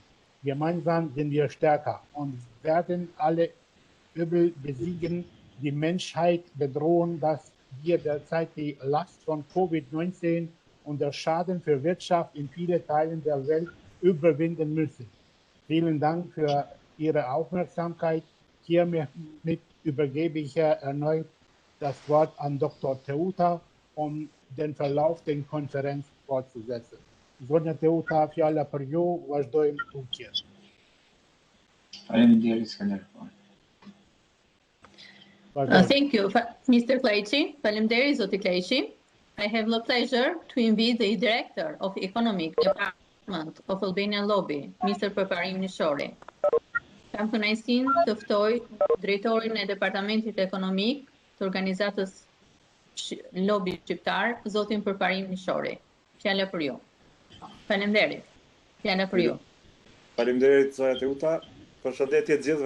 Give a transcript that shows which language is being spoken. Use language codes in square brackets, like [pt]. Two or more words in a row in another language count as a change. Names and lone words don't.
[de] Gemeinsam sind wir stärker und werden alle Übel besiegen, die Menschheit bedrohen, dass wir derzeit die Last von Covid-19 und der Schaden für Wirtschaft in vielen Teilen der Welt überwinden müssen. Vielen Dank für Ihre Aufmerksamkeit. Hiermit übergebe ich erneut das Wort an Dr. Teuta, um den Verlauf der Konferenz fortzusetzen. [sq] Zonja Teuta, fjala për ju, vazhdojmë tutje. Faleminderit, Skënderbeu. [en] Thank you, Mr. Klejci. [sq] Faleminderit, Zoti Klejci. [en] I have the pleasure to invite the Director of Economic Department of Albanian Lobby, Mr. Përparim Nishori. [sq] Kam kënaqësinë të ftoj Drejtorin e Departamentit Ekonomik të Organizatës Lobi Shqiptar, Zotin Përparim Nishori. Fjala për ju. Faleminderit. Fjala për ju. Faleminderit, Zoja Teuta. Përshëndetje të gjithëve.